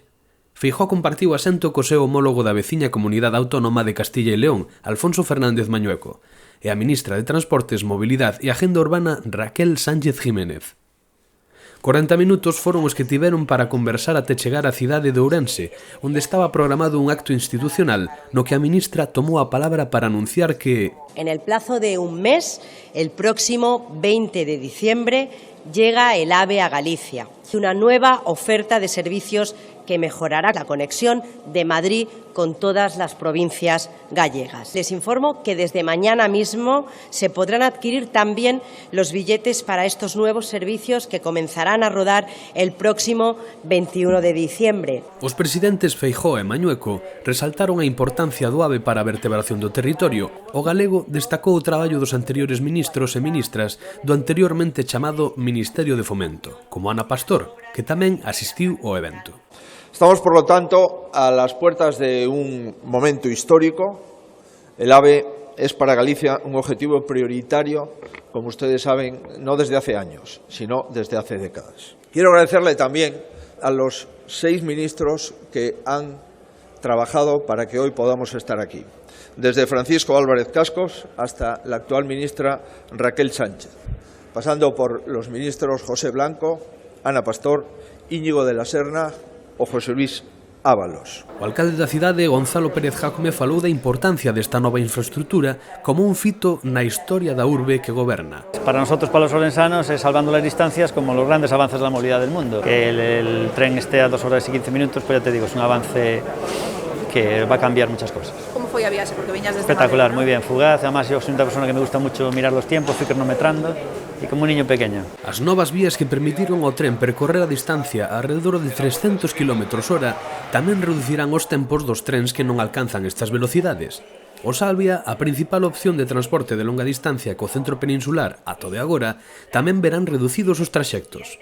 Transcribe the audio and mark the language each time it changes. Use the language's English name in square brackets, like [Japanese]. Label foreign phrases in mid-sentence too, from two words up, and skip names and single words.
[Galician] Feijóo compartiu asento co seu homólogo da veciña Comunidade Autónoma de Castilla e León, Alfonso Fernández Mañueco, e a ministra de Transportes, Mobilidade e Agenda Urbana, Raquel Sánchez Jiménez. 40 minutos foron os que tiveron para conversar até chegar á cidade de Ourense, onde estaba programado un acto institucional no que a ministra tomou a palabra para anunciar que [Spanish] en el plazo de un mes, el próximo 20 de diciembre, llega el AVE a Galicia, una nueva oferta de servicios que mejorará la conexión de Madrid con todas las provincias gallegas. Les informo que desde mañana mismo se podrán adquirir también los billetes para estos nuevos servicios que comenzarán a rodar el próximo 21 de diciembre. [Galician] Os presidentes Feijóo e Mañueco resaltaron a importancia do AVE para a vertebración do territorio. O galego destacou o traballo dos anteriores ministros e ministras do anteriormente chamado Ministerio de Fomento, como Ana Pastor, que tamén asistiu ao evento. [Spanish] Estamos, por lo tanto, a las puertas de un momento histórico. El AVE es para Galicia un objetivo prioritario, como ustedes saben, no desde hace años, sino desde hace décadas. Quiero agradecerle también a los 6 ministros que han trabajado para que hoy podamos estar aquí, desde Francisco Álvarez Cascos hasta la actual ministra Raquel Sánchez, pasando por los ministros José Blanco, Ana Pastor, Íñigo de la Serna o José Luis Ábalos. [Galician] O alcalde da cidade, Gonzalo Pérez Jácome, falou da importancia desta nova infraestructura como un fito na historia da urbe que goberna. [Spanish] Para nosotros, para los orensanos, es salvando las distancias como los grandes avances de la movilidad del mundo. Que el tren esté a 2 horas y 15 minutos, pues ya te digo, es un avance que va a cambiar muchas cosas. [Galician] Como foi a viaxe? Porque viñas desde espectacular, Madrid, ¿no? [Spanish] Muy bien, fugaz. Además, yo soy una persona que me gusta mucho mirar los tiempos, fui cronometrando y como un niño pequeño. [Galician] As novas vías que permitiron ao tren percorrer a distancia [Spanish] alrededor de [Galician] 300 km/h tamén reducirán os tempos dos trens que non alcanzan estas velocidades. O Salvia, a principal opción de transporte de longa distancia co centro peninsular ata de agora, tamén verán reducidos os traxectos.